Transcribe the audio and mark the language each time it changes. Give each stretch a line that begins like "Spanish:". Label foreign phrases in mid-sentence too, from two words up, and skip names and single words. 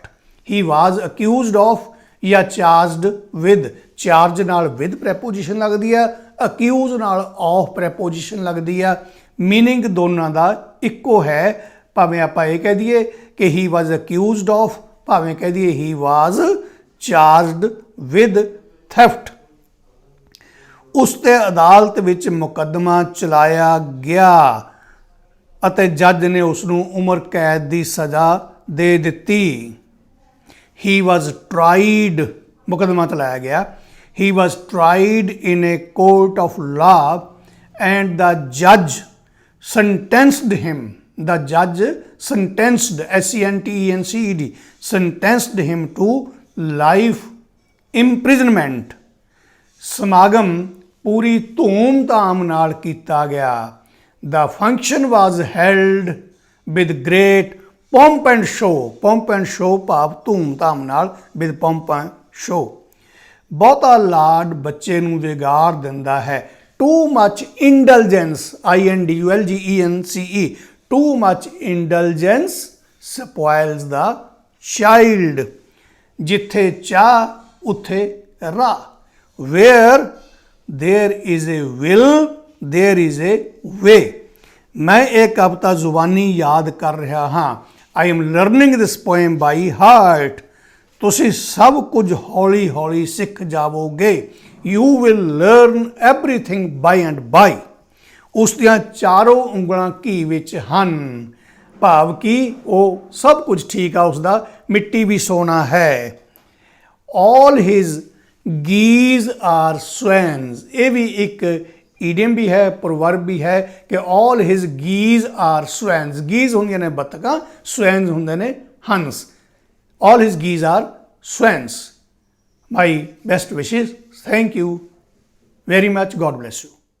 English: he was accused of ਜਾਂ charged with charge ਨਾਲ with preposition
Punjabi: ਲੱਗਦੀ ਆ
English: ਅਕਿਊਜ਼ ਨਾਲ of preposition
Punjabi: ਲੱਗਦੀ ਆ। ਮੀਨਿੰਗ ਦੋਨਾਂ ਦਾ ਇੱਕੋ ਹੈ ਭਾਵੇਂ ਆਪਾਂ ਇਹ ਕਹਿ ਦਈਏ ਕਿ
English: he was accused of
Punjabi: ਭਾਵੇਂ ਕਹਿ ਦਈਏ
English: he was charged with theft.
Punjabi: ਉਸ ਤੇ ਅਦਾਲਤ ਵਿੱਚ ਮੁਕੱਦਮਾ ਚਲਾਇਆ ਗਿਆ। ਅਤੇ ਜੱਜ ਨੇ ਉਸ ਨੂੰ ਉਮਰ ਕੈਦ ਦੀ ਸਜ਼ਾ ਦੇ ਦਿੱਤੀ।
English: he was tried,
Punjabi: ਮੁਕੱਦਮਾ ਚਲਾਇਆ ਗਿਆ।
English: he was tried in a court of law and the judge sentenced him, the judge sentenced, sentenced, sentenced him to life imprisonment।
Punjabi: ਸਮਾਗਮ ਪੂਰੀ ਧੂਮ-ਧਾਮ ਨਾਲ ਕੀਤਾ ਗਿਆ।
English: The function was held with great pomp and show, pomp and show
Punjabi: ਭਾਵ ਧੂਮ-ਧਾਮ ਨਾਲ,
English: with pomp and show।
Punjabi: ਬਹੁਤਾ ਲਾਡ ਬੱਚੇ ਨੂੰ ਵਿਗਾੜ ਦਿੰਦਾ ਹੈ।
English: Too much indulgence, indulgence, too much indulgence spoils the child।
Punjabi: ਜਿੱਥੇ ਚਾਹ ਉੱਥੇ ਰਾਹ।
English: Where there is a will, there is a way।
Punjabi: ਮੈਂ ਇਹ ਕਵਿਤਾ ਜ਼ੁਬਾਨੀ ਯਾਦ ਕਰ ਰਿਹਾ ਹਾਂ।
English: I am learning this poem by heart।
Punjabi: ਤੁਸੀਂ ਸਭ ਕੁਝ ਹੌਲੀ ਹੌਲੀ ਸਿੱਖ ਜਾਵੋਗੇ।
English: You will learn everything by and by।
Punjabi: ਉਸ ਦੀਆਂ ਚਾਰੋਂ ਉਂਗਲਾਂ ਘੀ ਵਿੱਚ ਹਨ, ਭਾਵ ਕਿ ਉਹ ਸਭ ਕੁਝ ਠੀਕ ਆ ਉਸਦਾ, ਮਿੱਟੀ ਵੀ ਸੋਨਾ ਹੈ।
English: All his geese are swans।
Punjabi: ਇਹ ਵੀ ਇੱਕ ਈਡੀਅਮ ਵੀ ਹੈ, ਪ੍ਰੋਵਰਬ ਵੀ ਹੈ ਕਿ
English: all his geese are swans।
Punjabi: geese ਹੁੰਦੀਆਂ ਨੇ ਬੱਤਕਾਂ, swans ਹੁੰਦੇ ਨੇ ਹੰਸ।
English: All his geese are swans। My best wishes। Thank you very much. God bless you।